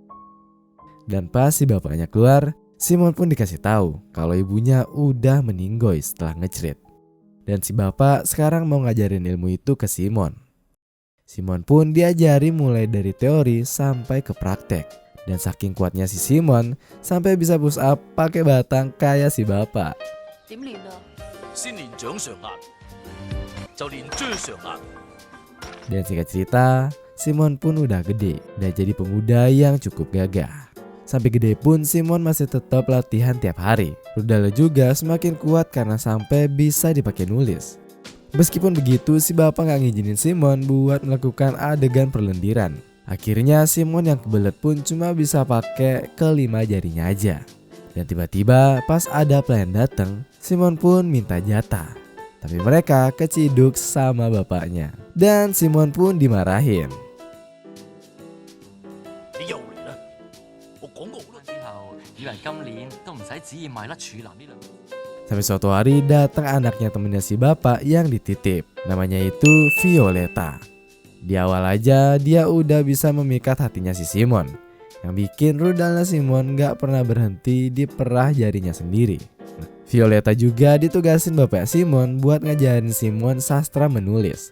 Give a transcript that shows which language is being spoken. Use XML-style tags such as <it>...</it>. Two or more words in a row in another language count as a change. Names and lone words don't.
<id>Dan pas si bapaknya keluar, Simon pun dikasih tahu kalau ibunya udah meninggoy setelah ngecerit. Dan si bapak sekarang mau ngajarin ilmu itu ke Simon. Simon pun diajari mulai dari teori sampai ke praktek. Dan saking kuatnya si Simon sampai bisa</id> <en>push up</en> <id>pakai batang kayak si bapak.</id> <yue>點練啊？先練掌上壓，就練追上壓。</yue> <id>Dan singkat cerita, Simon pun udah gede dan jadi pemuda yang cukup gagah. Sampai gede pun Simon masih tetap latihan tiap hari. Rudalnya juga semakin kuat karena sampai bisa dipakai nulis. Meskipun begitu, si bapak gak ngizinin Simon buat melakukan adegan perlendiran. Akhirnya Simon yang kebelet pun cuma bisa pakai kelima jarinya aja. Dan tiba-tiba pas ada pelayan datang, Simon pun minta jatah. Tapi mereka keciduk sama bapaknya. Dan Simon pun dimarahin.</id> <yue>你又嚟啦！我講過好多次。之後以為今年都唔使旨意賣甩處男呢兩個字。</yue> <id>Sampai suatu hari datang anaknya temennya si bapak yang dititip. Namanya itu Violeta. Di awal aja dia udah bisa memikat hatinya si Simon. Yang bikin rudalnya Simon gak pernah berhenti di perah jarinya sendiri. Violeta juga ditugasin bapak Simon buat ngajarin Simon sastra menulis.</id>